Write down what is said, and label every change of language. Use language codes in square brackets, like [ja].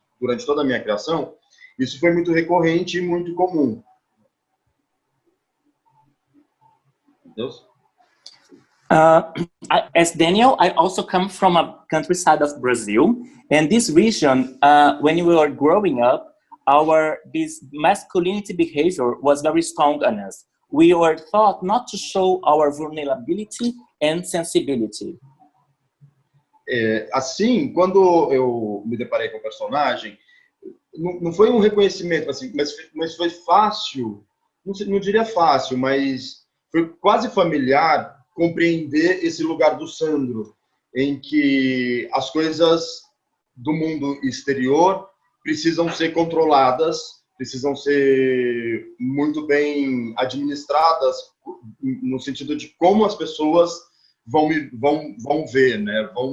[pt] durante toda a minha criação, isso foi muito recorrente e muito comum. Deus? [en] As Daniel, I also come from a countryside of Brazil, and this region, when we were growing up, this masculinity behavior was very strong on us. We were taught not to show our vulnerability and sensibility. [pt] Assim, quando eu me deparei com o personagem, não foi um reconhecimento, assim, mas foi fácil, não diria fácil, mas foi quase familiar compreender esse lugar do Sandro, em que as coisas do mundo exterior precisam ser controladas, precisam ser muito bem administradas, no sentido de como as pessoas vão ver, né?